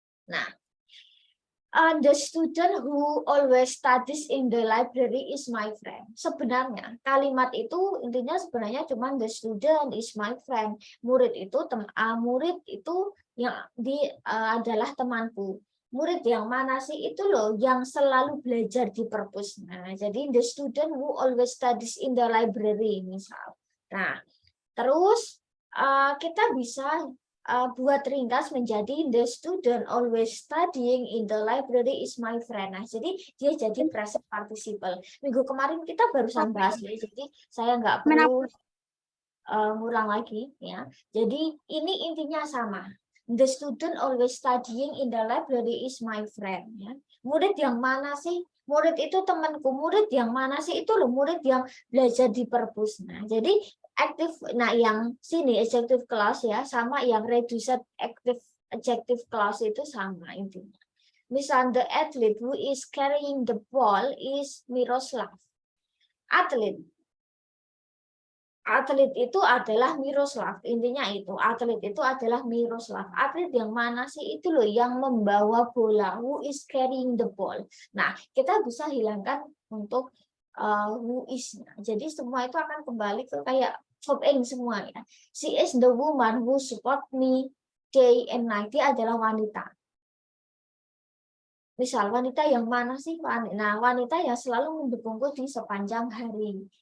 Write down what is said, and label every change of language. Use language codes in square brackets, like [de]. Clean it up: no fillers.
[en] Nah, the student who always studies in the library is my friend. [id] Sebenarnya kalimat itu intinya sebenarnya cuma [en] the student is my friend. [id] Murid itu yang adalah temanku. Murid yang mana sih? Itu loh yang selalu belajar di perpus. [en] Nah, jadi the student who always studies in the library misal. [id] Nah, terus kita bisa buat ringkas menjadi [en] the student always studying in the library is my friend. [id] Nah, jadi dia jadi present participle. Minggu kemarin kita barusan bahas ya, jadi saya nggak perlu ngulang lagi ya. Jadi ini intinya sama. [en] The student always studying in the library is my friend. [id] Ya. Murid yang mana sih? Murid itu temanku. Murid yang mana sih? Itu loh murid yang belajar di perpus. Nah, jadi aktif. Nah, yang sini adjective clause ya, sama yang reduced active adjective clause itu sama intinya. [en] Misal the athlete who is carrying the ball is Miroslav. [id] Athlete itu adalah Miroslav, intinya itu atlet itu adalah Miroslav. Atlet yang mana sih? Itu loh yang membawa bola, [en] who is carrying the ball. [id] Nah, kita bisa hilangkan untuk who is. Jadi semua itu akan kembali ke kayak verb ing semua ya. [en] She is the woman who support me day and night. [id] Dia adalah wanita. Misal wanita yang mana sih? Nah, wanita yang selalu mendukungku di sepanjang hari.